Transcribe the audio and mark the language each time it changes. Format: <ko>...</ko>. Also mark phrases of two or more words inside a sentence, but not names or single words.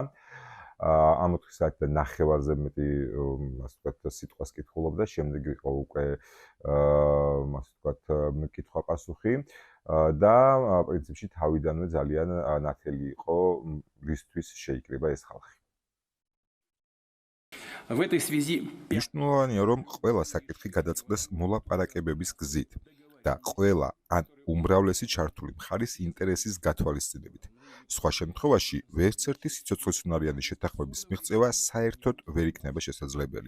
<ka>ამ 4 საათიდან ნახევარზე მეტი, ასე ვთქვათ, სიტყვას კითხულობდა, შემდეგ იყო უკვე ასე ვთქვათ, კითხვა-პასუხი და პრინციპში თავიდანვე ძალიან ნათელი იყო რისთვის შეიკრიბა ეს ხალხი.</ka> <ru>В этой связи</ru> <ka>მნიშვნელოვანია, რომ ყველა საკითხი გადაწყდეს მოლაპარაკებების გზით და ყველა ან უმრავლესი ჩართული მხარის ინტერესის გათვალისწინებით. სხვა შემთხვევაში, ვერცერთი სიცოცხლისუნარიანი შეთანხმების მიღწევა საერთოდ ვერ იქნება შესაძლებელი.</ka>